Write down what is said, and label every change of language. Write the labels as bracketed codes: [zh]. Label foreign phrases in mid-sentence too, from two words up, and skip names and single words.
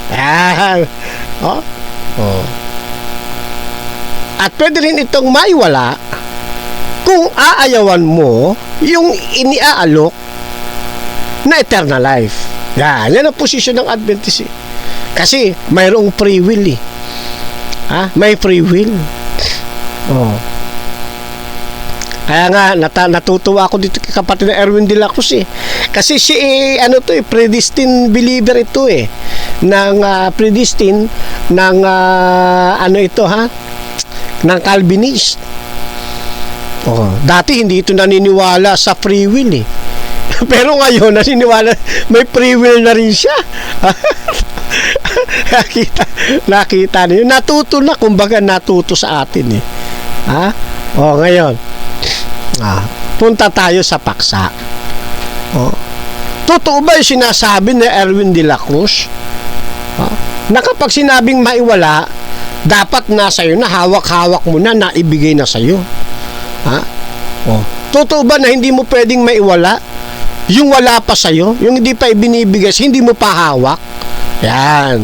[tl] At pwede rin itong maiwala kung aayawan mo yung iniaalok na [en] eternal life. [tl] Yan ang posisyon ng Adventist. Kasi mayroong [en] free will [tl] may [en] free will. [tl] Kaya nga natutuwa ako dito kay kapatid na Erwin de la Cruz Kasi si [en] predestined believer [tl] ito ng predestined ng ng Calvinist. Dati hindi ito naniniwala sa [en] free will [tl] Pero ngayon naniniwala may [en] free will [tl] na rin siya. nakita niyo, natuto na, kumbaga natuto sa atin ngayon punta tayo sa paksa. Totoo ba yung sinasabi ni Erwin de la Cruz na kapag sinabing maiwala, dapat nasa iyo na, hawak-hawak mo na, naibigay na sa iyo? Totoo ba na hindi mo pwedeng maiwala yung wala pa sa iyo, yung hindi pa ibinibigay, hindi mo pa hawak? Yan.